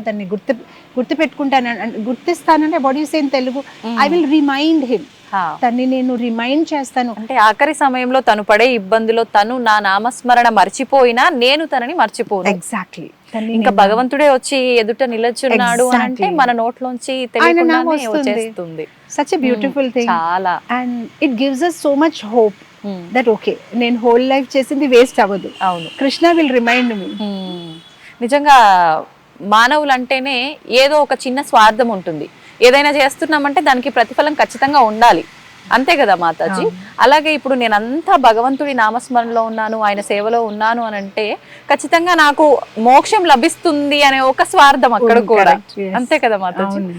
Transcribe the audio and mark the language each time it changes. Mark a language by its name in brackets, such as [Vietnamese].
[Telugu] దాన్ని గుర్తు పెట్టుకుంటాను, గుర్తిస్తానంటే [English] What you say in Telugu, I will remind him. [Telugu] తన్ని నేను రిమైండ్ చేస్తాను. అంటే ఆఖరి సమయంలో తను పడే ఇబ్బందిలో తను నా నామస్మరణ మర్చిపోయినా నేను తనని మర్చిపోను. [English] Exactly. [Telugu] ఇంకా భగవంతుడే వచ్చి ఎదుట నిలచున్నాడు అంటే మన నోట్లోంచి తెలియకుండానే వచ్చేస్తుంది. [English] Such a beautiful thing. [Telugu] చాలా. [English] And it gives us so much hope. That okay [Telugu] నేను హోల్ లైఫ్ చేసింది వేస్ట్ అవ్వదు. అవును. [English] Krishna will remind me. [Telugu] నిజంగా మానవులు అంటేనే ఏదో ఒక చిన్న స్వార్థం ఉంటుంది. ఏదైనా చేస్తున్నామంటే దానికి ప్రతిఫలం ఖచ్చితంగా ఉండాలి, అంతే కదా మాతాజీ? అలాగే ఇప్పుడు నేను అంతా భగవంతుడి నామస్మరణలో ఉన్నాను, ఆయన సేవలో ఉన్నాను అని అంటే ఖచ్చితంగా నాకు మోక్షం లభిస్తుంది అనే ఒక స్వార్థం అక్కడ కూడా, అంతే కదా మాతాజీ?